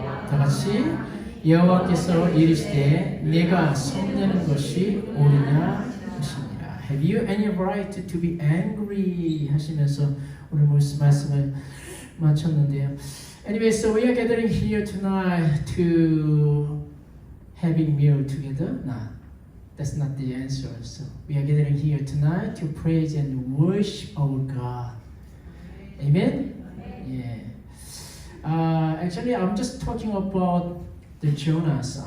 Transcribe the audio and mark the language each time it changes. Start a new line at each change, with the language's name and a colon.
Korean: 다같이 여호와께서 이르시되 내가 성내는 것이 옳으냐 하시니라.
English: Have you any right to be angry?
Korean: 하시면서 오늘 말씀을 마쳤는데요.
English: Anyway, so we are gathering here tonight to having meal together. No, that's not the answer. So we are gathering here tonight to praise and worship our God. Amen? Yeah. Actually, I'm just talking about the Jonas.